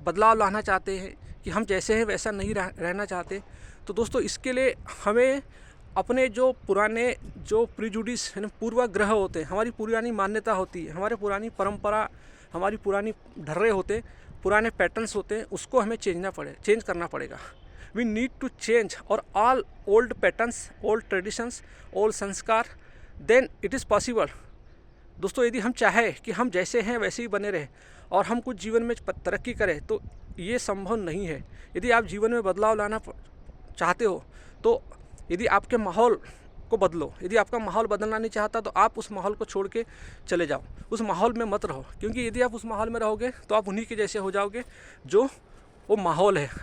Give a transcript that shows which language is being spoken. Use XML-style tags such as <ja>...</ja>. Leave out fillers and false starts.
<hi>बदलाव लाना चाहते हैं कि हम जैसे हैं वैसा नहीं रहना चाहते, तो दोस्तों इसके लिए हमें अपने जो पुराने जो प्रिजुडिस यानी पूर्वाग्रह होते हैं, हमारी पुरानी मान्यता होती है, हमारे पुरानी परंपरा, हमारी पुरानी ढर्रे होते, पुराने पैटर्न्स होते हैं, उसको हमें चेंज करना पड़ेगा।</hi> <en>We need to change or all old patterns, old traditions, old sanskar, then it is possible।</en> <hi>दोस्तों यदि हम चाहें कि हम जैसे हैं वैसे ही बने रहें और हम कुछ जीवन में तरक्की करें तो ये संभव नहीं है। यदि आप जीवन में बदलाव लाना चाहते हो तो यदि आपके माहौल को बदलो। यदि आपका माहौल बदलना नहीं चाहता तो आप उस माहौल को छोड़ के चले जाओ, उस माहौल में मत रहो, क्योंकि यदि आप उस माहौल में रहोगे तो आप उन्हीं के जैसे हो जाओगे जो वो माहौल है।</hi>